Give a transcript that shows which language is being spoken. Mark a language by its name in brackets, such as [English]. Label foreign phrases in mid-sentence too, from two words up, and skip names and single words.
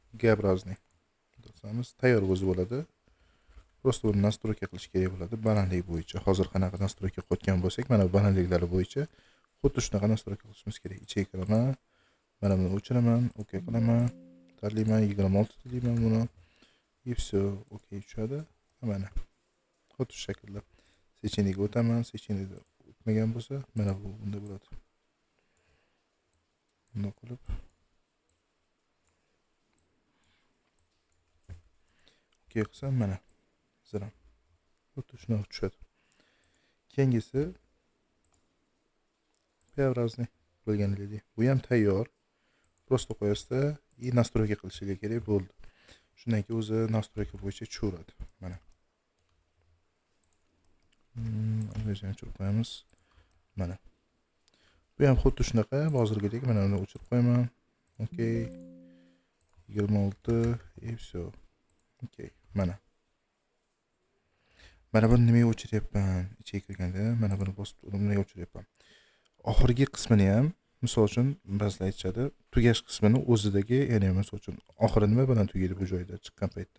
[Uzbek] Desamiz tayyor o'zi bo'ladi. Prosta buni nastroyka qilish kerak bo'ladi balandlik bo'yicha. Hozir qanaqa nastroyka qo'ygan bo'lsak, mana bu balandliklari bo'yicha xuddi shunaqa nastroyka qilishimiz kerak. Ichiga kiraman, mana buni o'chiraman, OK qilaman, tanlayman, 26 deyman buni. [Russian] И все, [Uzbek] OK tushadi. Mana xuddi shu shaklda secheniga o'taman, secheniga o'tmagan bo'lsa, mana bu bunday bo'ladi. Bunday qilib OK qilsam mana ziram xuddi shunaqa tushadi. Keyingisi P-obrazniy bo'lganidek. Bu ham tayyor. Prosta qo'yasizda [Russian] и настройка [Uzbek] qilishingiz kerak bo'ldi. Shundan keyin o'zi настройка bo'yicha tushaveradi. Mana. O'zini o'chirib qo'yamiz. Mana. Bu ham xuddi shunaqa, hozirgidek mana uni o'chirib qo'yaman. [Russian] OK. 26 и все. [Uzbek] OK. Mana. Mana buni nimaga o'chiryapman? Ichiga kirganda mana buni bosib nimaga o'chiryapman? Oxirgi qismini ham, misol uchun ba'zilar aytishadi, tugash qismini o'zidagi, ya'ni misol uchun oxiri nima bilan tugaydi bu joyda chiqqan paytda.